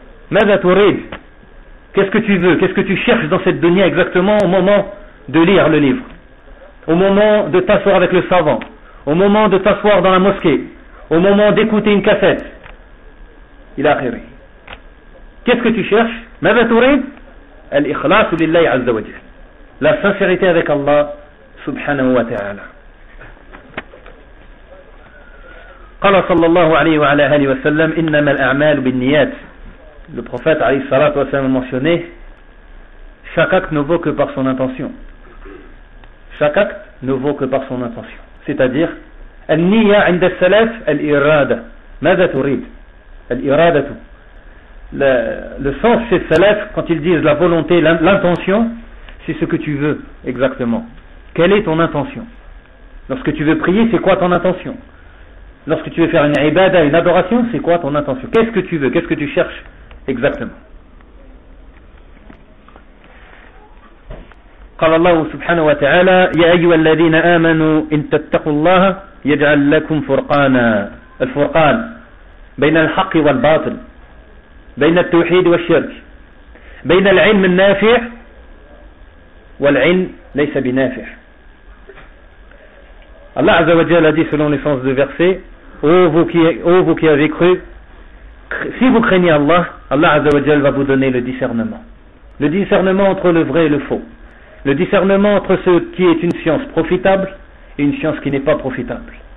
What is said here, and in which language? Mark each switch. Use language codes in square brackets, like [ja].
[ar] ماذا تريد؟ [fr] Qu'est-ce que tu veux? Qu'est-ce que tu cherches dans cette dunya exactement au moment de lire le livre? Au moment de t'asseoir avec le savant? Au moment de t'asseoir dans la mosquée? Au moment d'écouter une cassette? Il a rire. Qu'est-ce que tu cherches? [ar] ماذا تريد؟ الإخلاص لله عز وجل. [fr] La sincérité avec Allah subhanahu wa ta'ala. [ar] قال صلى الله عليه وعلى آله وسلم إنما الأعمال بالنيات. [fr] Le prophète عليه الصلاة والسلام a mentionné chaque acte ne vaut que par son intention. Chaque acte ne vaut que par son intention. C'est-à-dire [ar] النية عند السلف الإرادة. ماذا تريد؟ الإرادة. [fr] Le sens chez Salaf, quand ils disent la volonté, l'intention, c'est ce que tu veux exactement. Quelle est ton intention? Lorsque tu veux prier, c'est quoi ton intention? Lorsque tu veux faire une ibada, une adoration, c'est quoi ton intention? Qu'est-ce que tu veux? Qu'est-ce que tu cherches exactement? [ar] قال الله سبحانه وتعالى يا أيها الذين آمنوا إن تتقوا الله يجعل لكم فرقانا. الفرقان بين الحق والباطل, بين التوحيد والشرك, بين العلم النافع والعلم ليس بنافع. [fr] Allah عز وجل a dit selon le sens du verset, Ô vous qui avez cru, si vous craignez Allah, Allah عز وجل va vous donner le discernement. Le discernement entre le vrai et le faux. Le discernement entre ce qui est une science profitable et une science qui n'est pas profitable.